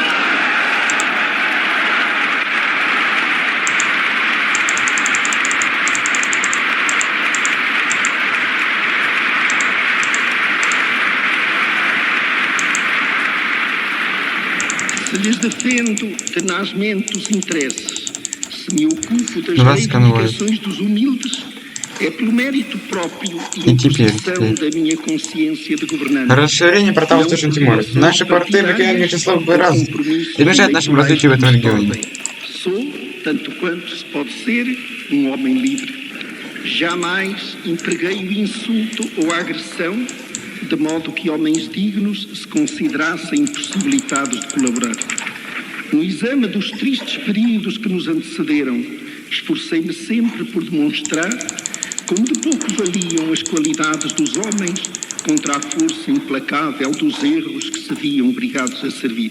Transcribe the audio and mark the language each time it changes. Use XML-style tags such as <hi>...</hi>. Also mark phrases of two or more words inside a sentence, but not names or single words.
<pt>Se lhes defendo tenazmente os interesses, se me ocupo das reivindicações dos humildes, é pelo mérito próprio e imposição da minha consciência de governante.</pt> <ru>Расширение портала в Южном Тиморе. Наши порты в океане Вячеслав раз и мешает нашему развитию в этом регионе.</ru> <pt>Sou, tanto quanto se pode ser, um homem livre. Jamais empreguei o insulto ou a agressão de modo que homens dignos se considerassem impossibilitados de colaborar. No exame dos tristes períodos que nos antecederam, esforcei-me sempre por demonstrar como de pouco valiam as qualidades dos homens contra a força implacável dos erros que se viam obrigados a servir.</pt>